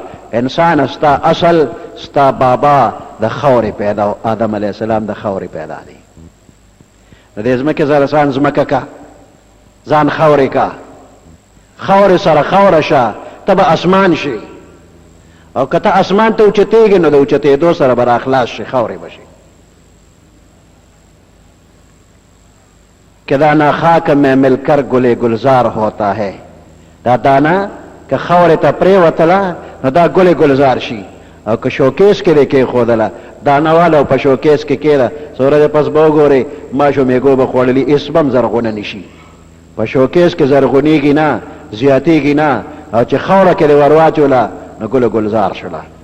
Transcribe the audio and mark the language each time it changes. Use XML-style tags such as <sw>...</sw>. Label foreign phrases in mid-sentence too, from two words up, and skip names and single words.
<ps>انسان ستا اصل، ستا بابا د خاورې پیدا، آدم</ps> <ar>علیه السلام</ar> <ps>د خاورې پیدا دی. د دې ځمکې سره ځان ځمکه که، ځان خاورې کا، خاورې سره خاوره شه، ته به اسمان شي. او که ته اسمان ته اوچتېږي نو د اوچتېدو سره به راخلاص شي، خاورې به شي.</ps> <ur>کہ دانا خاک میں مل کر گلے گلزار ہوتا ہے،</ur> <ps>دا دانا که خاورې ته پرېوتله نو دا ګلې ګلزار شي. او که شوکیس کې دې کېښودله، دانه واله په شوکیس کې کېده، څومره دې پس به وګورې ماشو میږو به خوړلي، هېڅ به هم زرغونه نه شي. په شوکیس کې زرغونېږي نه، زیاتېږي نه، او چې خاوره کې دې ور واچوله نو ګل ګلزار شوله.</ps>